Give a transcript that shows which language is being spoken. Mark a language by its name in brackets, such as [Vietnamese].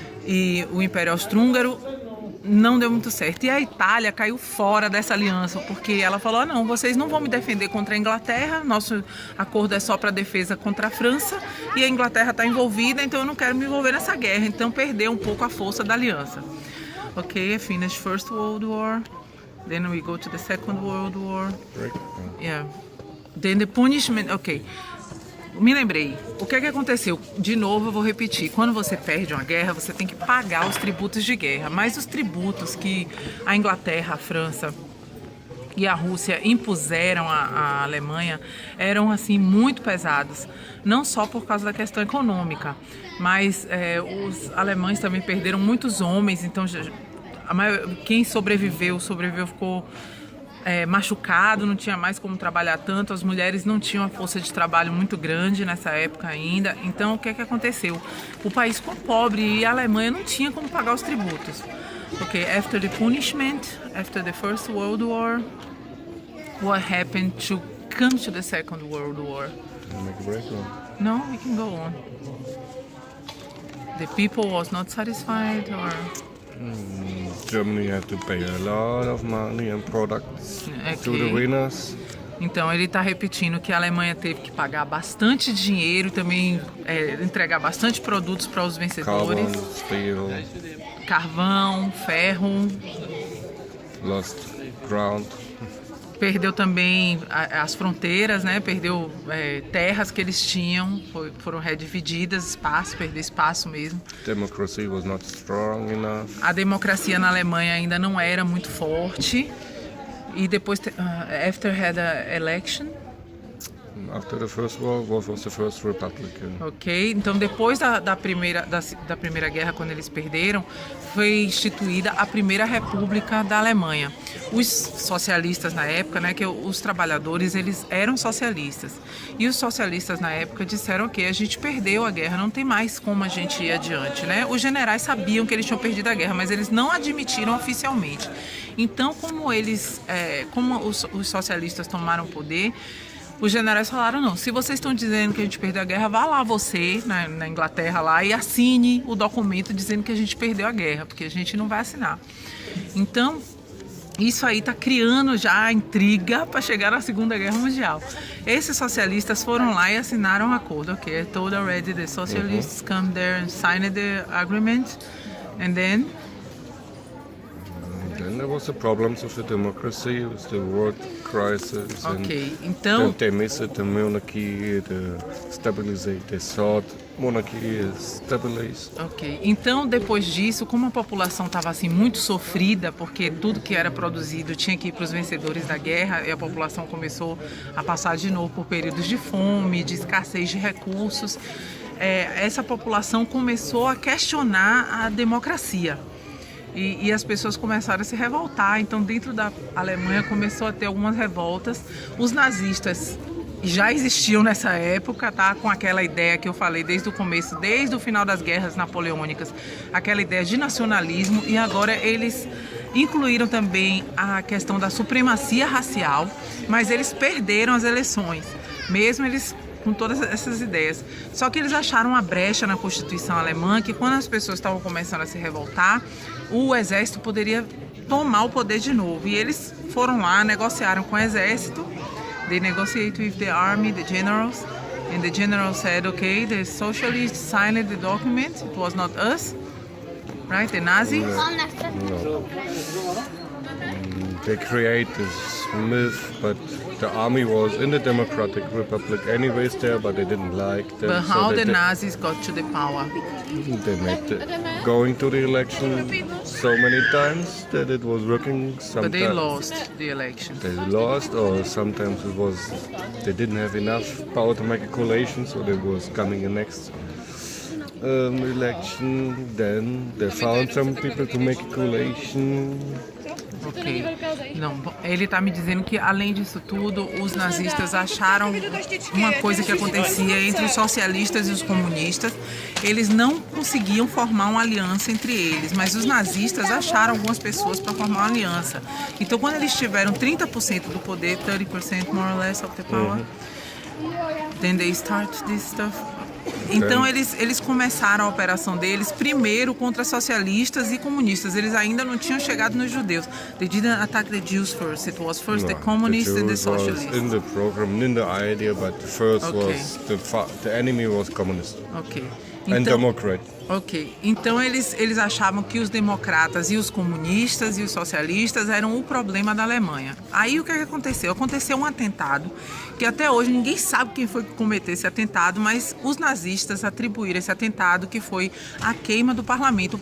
[Portuguese] e o Império Austro-Húngaro, não deu muito certo. E a Itália caiu fora dessa aliança, porque ela falou, não, vocês não vão me defender contra a Inglaterra, nosso acordo é só para defesa contra a França, e a Inglaterra está envolvida, então eu não quero me envolver nessa guerra. Então perdeu um pouco a força da aliança. [English] Ok, I finished First World War, then we go to the Second World War. Yeah. Then the punishment, ok. [Portuguese] Me lembrei, o que aconteceu? De novo eu vou repetir, quando você perde uma guerra, você tem que pagar os tributos de guerra, mas os tributos que a Inglaterra, a França e a Rússia impuseram à Alemanha eram assim muito pesados, não só por causa da questão econômica, mas os alemães também perderam muitos homens, então quem sobreviveu ficou machucado, não tinha mais como trabalhar tanto, as mulheres não tinham uma força de trabalho muito grande nessa época ainda, então o que aconteceu? O país ficou pobre e a Alemanha não tinha como pagar os tributos. [English] Ok, after the punishment, after the First World War, what happened to come to the Second World War? Make a break or? No, we can go on. The people was not satisfied or... Germany had to pay a lot of money and products to the winners. [Portuguese] Então ele está repetindo que a Alemanha teve que pagar bastante dinheiro, também entregar bastante produtos para os vencedores. [English] Carbon, steel, [Portuguese] carvão, ferro. [English] Lost ground. [Portuguese] Perdeu também as fronteiras, né? Perdeu terras que eles tinham, foram redivididas, perdeu espaço mesmo. [English] Democracy was not strong enough. [Portuguese] A democracia na Alemanha ainda não era muito forte. E depois, [English] after had a election. After the First World War was the first republic. [Portuguese] Ok, então depois da primeira guerra, quando eles perderam, foi instituída a primeira república da Alemanha. Os socialistas na época, né, que os trabalhadores, eles eram socialistas. E os socialistas na época disseram que a gente perdeu a guerra, não tem mais como a gente ir adiante, né? Os generais sabiam que eles tinham perdido a guerra, mas eles não admitiram oficialmente. Então, como os socialistas tomaram o poder, os generais falaram, não, se vocês estão dizendo que a gente perdeu a guerra, vá lá você, na Inglaterra lá, e assine o documento dizendo que a gente perdeu a guerra, porque a gente não vai assinar. Então, isso aí está criando já a intriga para chegar na Segunda Guerra Mundial. Esses socialistas foram lá e assinaram um acordo. [English] Ok, I told already the socialists come there and signed the agreement, and then... Then there was the problems of the democracy, with the world crisis, [Portuguese] ok, então... [English] they missed the monarchy, the stabilization, they thought monarchy is stabilized. [Portuguese] Ok, então depois disso, como a população estava assim muito sofrida, porque tudo que era produzido tinha que ir para os vencedores da guerra, e a população começou a passar de novo por períodos de fome, de escassez de recursos, essa população começou a questionar a democracia. E as pessoas começaram a se revoltar, então dentro da Alemanha começou a ter algumas revoltas. Os nazistas já existiam nessa época, tá? Com aquela ideia que eu falei desde o começo, desde o final das guerras napoleônicas, aquela ideia de nacionalismo, e agora eles incluíram também a questão da supremacia racial, mas eles perderam as eleições, mesmo eles com todas essas ideias. Só que eles acharam uma brecha na Constituição alemã, que quando as pessoas estavam começando a se revoltar, o exército poderia tomar o poder de novo. E eles foram lá, negociaram com o exército. [English] They negotiated with the army, the generals, and the general said, okay, the socialists signed the document, it was not us, right, the Nazis? No. They create this myth, but the army was in the Democratic Republic anyways there, but they didn't like them. But how the Nazis got to the power? They made going to the election so many times that it was working. Sometimes But they lost the election. They lost, or sometimes it was they didn't have enough power to make a coalition, so there was coming the next election. Then they found some people to make a coalition. Ok. [Portuguese] Não, ele está me dizendo que, além disso tudo, os nazistas acharam uma coisa que acontecia entre os socialistas e os comunistas. Eles não conseguiam formar uma aliança entre eles, mas os nazistas acharam algumas pessoas para formar uma aliança. Então, quando eles tiveram 30% do poder, [English] 30% more or less of the power, then they start this stuff. [Portuguese] Então eles começaram a operação deles primeiro contra socialistas e comunistas. Eles ainda não tinham chegado nos judeus. [English] They didn't attack the Jews first. It was first the communists and the Jews was socialists. in the program, in the idea, but first Okay. was the enemy was communist Ok. and Democrat. Ok. [Portuguese] Então eles achavam que os democratas e os comunistas e os socialistas eram o problema da Alemanha. Aí o que aconteceu? Aconteceu um atentado que até hoje ninguém sabe quem foi que cometeu esse atentado, mas os nazistas atribuíram esse atentado que foi a queima do parlamento.